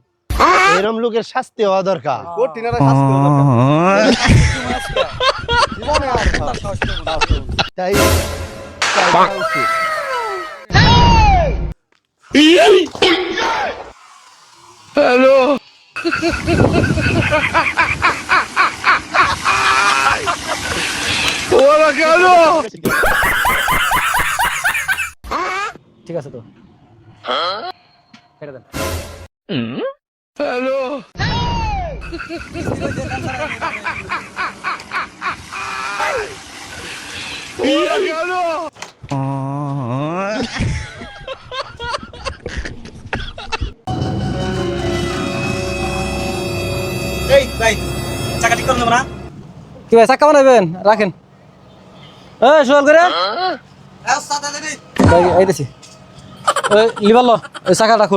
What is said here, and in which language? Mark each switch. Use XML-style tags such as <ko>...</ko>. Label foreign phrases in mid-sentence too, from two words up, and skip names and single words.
<bn>এরম লোকের শাস্তি হওয়া দরকার কঠিন একটা শাস্তি হলো জীবনে আর তাই</bn> <zh>हेलो 我的天呐！</zh> <bn>ঠিক আছে তো কেটে দেন</bn> <zh>हेलो 我的天呐！</zh> <bn>এই ভাই চাকা ঠিক করুন না কি ভাই চাকা বানাবেন রাখেন এই সোয়াল করে ভাই আইতেছি ওই লিভার লো ওই চাকাটা খুল</bn>